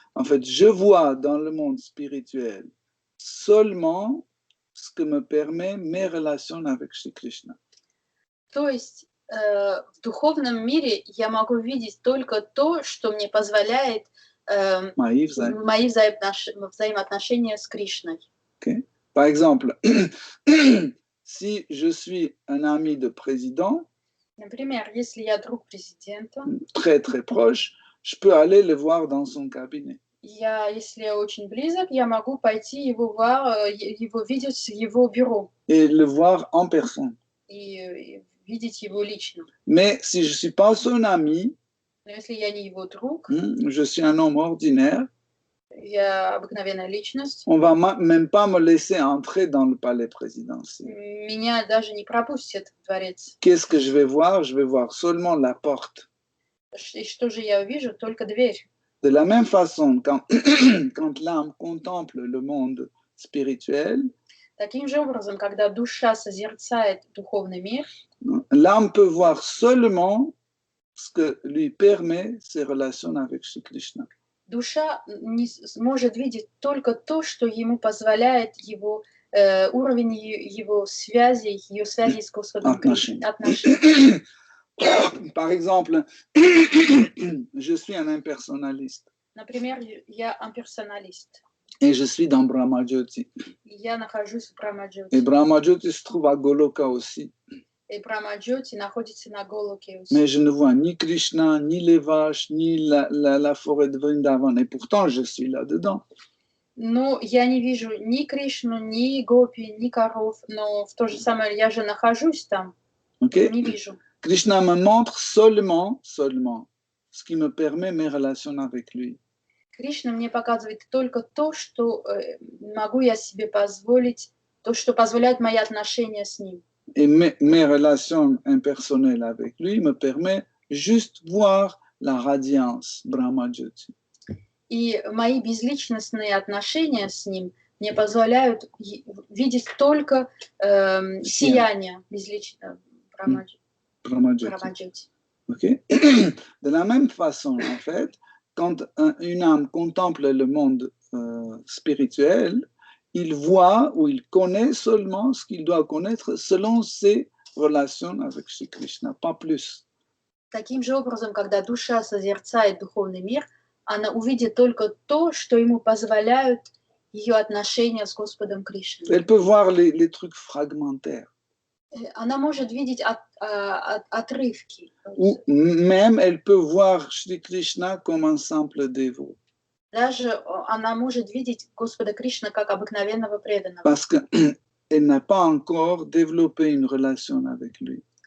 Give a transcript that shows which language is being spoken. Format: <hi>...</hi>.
<fr>En fait, je vois dans le monde spirituel seulement ce que me permet mes relations avec Shri Krishna.</fr> <ru>То есть в духовном мире я могу видеть только то, что мне позволяет мои взаимоотношения с Кришной. Okay.</ru> <fr>Par exemple, si je suis un ami de président,</fr> <ru>например, если я друг президента,</ru> <fr>très très proche, je peux aller le voir dans son cabinet.</fr> <ru>Если я очень близок, я могу пойти его видеть в его бюро.</ru> <fr>Et le voir en personne.</fr> <ru>И видеть его лично.</ru> <fr>Mais si je suis pas son ami,</fr> <ru>но если я не его друг,</ru> <fr>je suis un homme ordinaire,</fr> <ru>я обыкновенная личность,</ru> <fr>on va même pas me laisser entrer dans le palais présidentiel.</fr> <ru>Меня даже не пропустят в дворец.</ru> <fr>Qu'est-ce que je vais voir? Je vais voir seulement la porte.</fr> <ru>И что же я увижу? Только дверь.</ru> <fr>De la même façon, quand l'âme contemple le monde spirituel,</fr> <ru>таким же образом, когда душа созерцает духовный мир,</ru> <fr>l'âme peut voir seulement ce que lui permet ses relations avec Shri Krishna.</fr> <ru>Душа может видеть только то, что ему позволяет его уровень его связей, ее связей с Господом. Отношения.</ru> <fr>Par exemple, je suis un impersonnaliste.</fr> <ru>Например, я имперсоналист.</ru> <fr>Et je suis dans Brahma Jyoti.</fr> <ru>Я нахожусь в Брахма Джьоти.</ru> <fr>Et Brahma Jyoti se trouve à Goloka aussi.</fr> <ru>И Брахма Джьоти находится на Голоке</ru> <fr>aussi. Mais je ne vois ni Krishna, ni les vaches, ni la forêt de Vrindavan. Et pourtant, je suis là-dedans.</fr> <ru>Но я не вижу ни Кришну, ни Гопи, ни коров. Но в то же самое я же нахожусь там. Okay? Не вижу.</ru> <fr>Krishna me montre seulement ce qui me permet mes relations avec lui.</fr> <ru>Кришна мне показывает только то, что могу я себе позволить, то, что позволяет мои отношения с ним.</ru> <fr>Et mes relations impersonnelles avec lui me permettent juste voir la radiance Brahma Jyoti.</fr> <ru>И мои безличностные отношения с ним мне позволяют видеть только сияние безличного Брахма Джьоти. Okay?</ru> <fr>De la même façon, en fait, quand une âme contemple le monde spirituel, il voit ou il connaît seulement ce qu'il doit connaître selon ses relations avec Shri Krishna, pas plus.</fr> <ru>Таким же образом, когда душа созерцает духовный мир, она увидит только то, что ему позволяют ее отношения с Господом Кришной.</ru> <fr>Elle peut voir les trucs fragmentaires.</fr> <ru>Она может видеть отрывки.</ru> <fr>Ou même elle peut voir Shri Krishna comme un simple dévot.</fr> <ru>Даже она может видеть Господа Кришна как обыкновенного преданного.</ru> <fr>Parce qu'elle n'a pas encore développé une relation avec lui.</fr>